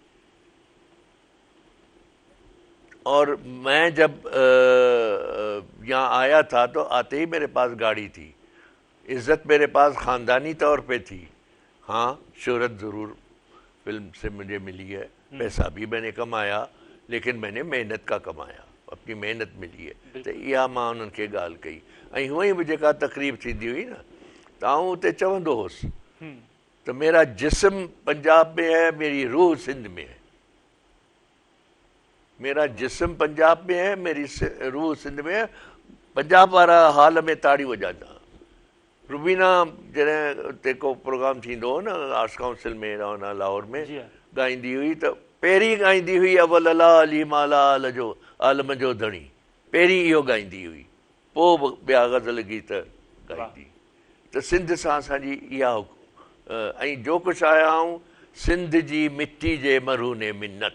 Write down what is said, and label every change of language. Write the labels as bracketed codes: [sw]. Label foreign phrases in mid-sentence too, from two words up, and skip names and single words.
[ur] اور میں جب یہاں آیا تھا تو آتے ہی میرے پاس گاڑی تھی، عزت میرے پاس خاندانی طور پے تھی. ہاں، شہرت ضرور فلم سے مجھے ملی ہے، پیسہ بھی میں نے کمایا، لیکن میں نے محنت کا کمایا، اپنی محنت ملی ہے. [sd] तो इहा मां उन्हनि खे ॻाल्हि कई। ऐं हूअं ई बि जेका तकरीब थींदी हुई न, त आउं उते चवंदो हुउसि त [ur] میرا جسم پنجاب میں ہے، میری روح سندھ میں ہے. میرا جسم پنجاب میں ہے، میری روح سندھ میں ہے. [sd] पंजाब वारा हाल में ताड़ी वॼाईंदा। रुबीना जॾहिं उते को प्रोग्राम थींदो हो न आर्ट्स काउंसिल में रहना लाहौर में, ॻाईंदी हुई त पहिरीं ॻाईंदी हुई अवल अला अली माला आलम जो धणी, पहिरीं इहो ॻाईंदी हुई, पोइ ॿिया ग़ज़ल गीत ॻाईंदी। त सिंध सां असांजी इहा, ऐं जो कुझु आया आहियूं सिंध जी मिटी जे मरहूने मिन्नत।